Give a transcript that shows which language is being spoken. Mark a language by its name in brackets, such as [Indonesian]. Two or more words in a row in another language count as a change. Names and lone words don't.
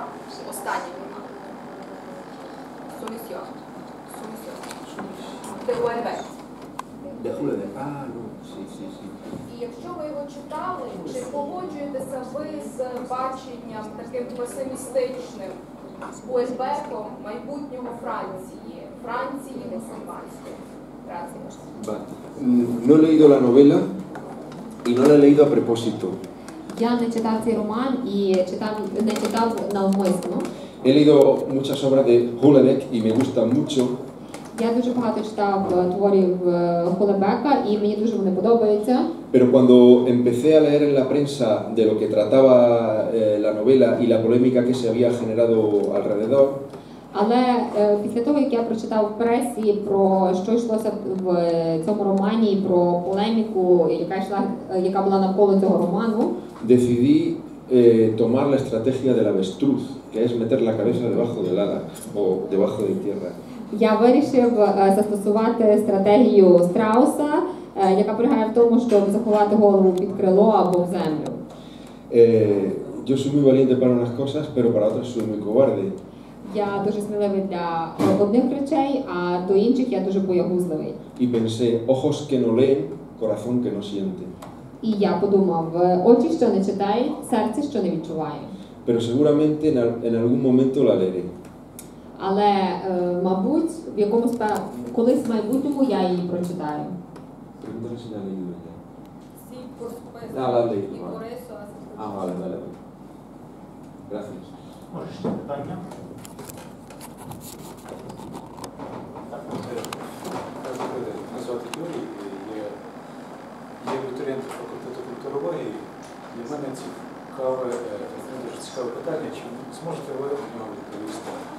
[Ukrainian] Останній роман. Сумісьйон. Де Уельбек. [Spanish] De Julio de no, sí, sí, sí. [Ukrainian] І якщо ви його читали, чи погоджуєтеся ви з баченням таким песимістичним Уельбеком майбутнього Франції мусульманської? [Spanish] No he leído la novela y no la he leído a propósito. [Ukrainian] Я не читав цей роман і не читав навмисно. [Spanish] He leído muchas obras de Houellebecq y me gustan mucho. [Ukrainian] Я дуже багато читав творів Хулебека і мені дуже вони подобаються. [Spanish] Pero cuando empecé a leer en la prensa de lo que trataba la novela y la polémica que se había generado alrededor, [Ukrainian] Але після того, як я прочитав в пресі про що йшлося в цьому романі, і про полеміку, яка була навколо цього роману, [Spanish] decidí tomar la estrategia del avestruz, que es meter la cabeza debajo del ala o debajo de tierra. [Ukrainian] я вирішив застосувати стратегію страуса, яка полягає в тому, щоб заховати голову під крило або в землю. [Spanish] Yo soy muy valiente para unas cosas, pero para otras soy muy cobarde. [Ukrainian] Я дуже сміливий для одних речей, а до інших я дуже боягузливий. [Spanish] Y pensé, ojos que no leen, corazón que no siente. [Ukrainian] І я подумав, очі, що не читають, серце, що не відчуває. [Spanish] Pero seguramente en algún momento la leeré. [Ukrainian] Але, мабуть, колись в майбутньому я її прочитаю. [Spanish] Pregúntale si la ha leído ella. Sí, por supuesto. Ah, la has leído, Y vale. por eso hace Ah, vale, vale, vale. Gracias. [Ukrainian] Може, ще питання? Мене звати Юрій, я абітурієнт факультету культурології. Для мене дуже цікаве питання, чи зможете ви на нього відповісти?